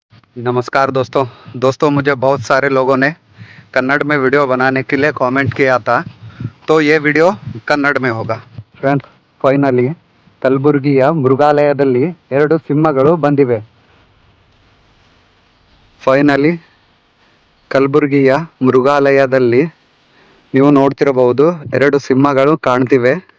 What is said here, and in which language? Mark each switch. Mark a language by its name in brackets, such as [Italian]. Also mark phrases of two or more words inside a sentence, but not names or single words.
[Hindi] नमस्कार दोस्तों मुझे बहुत सारे लोगों ने कन्नड़ में वीडियो बनाने के लिए कमेंट किया था, तो ये वीडियो ಕನ್ನಡ में होगा ಫ್ರೆಂಡ್ಸ್. [Kannada] ಫೈನಲಿ ಕಲಬುರಗಿಯ ಮೃಗಾಲಯದಲ್ಲಿ 2 ಸಿಂಹಗಳು ಬಂದಿವೆ. ಫೈನಲಿ ಕಲಬುರಗಿಯ ಮೃಗಾಲಯದಲ್ಲಿ ನೀವು ನೋಡ್ತಿರಬಹುದು 2 ಸಿಂಹಗಳು ಕಾಣ್ತಿವೆ.